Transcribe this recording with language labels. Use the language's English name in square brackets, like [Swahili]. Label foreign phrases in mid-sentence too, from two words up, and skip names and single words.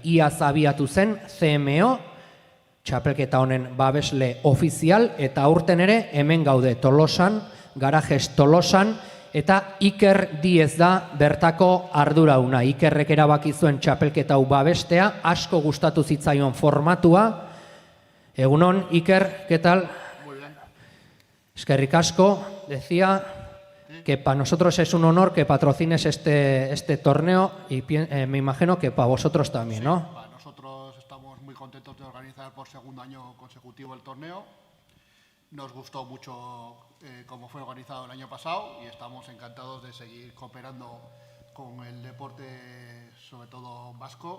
[Basque] Iaz abiatu zen CMO, txapelketa honen babesle ofizial, eta aurten ere hemen gaude Tolosan, Garajes Tolosan, eta Iker Diez da bertako ardurauna. Ikerrek erabaki zuen txapelketa hau babestea, asko gustatu zitzaion formatua. Egunon, Iker, [Spanish] ¿qué tal? Muy bien. [Basque] Eskerrik asko, [Spanish] decía que para nosotros es un honor que patrocines este torneo y me imagino que para vosotros también, ¿no? Sí, para nosotros estamos muy contentos de organizar por segundo año consecutivo el torneo. Nos gustó mucho cómo fue organizado el año pasado y estamos encantados de seguir cooperando con el deporte, sobre todo vasco.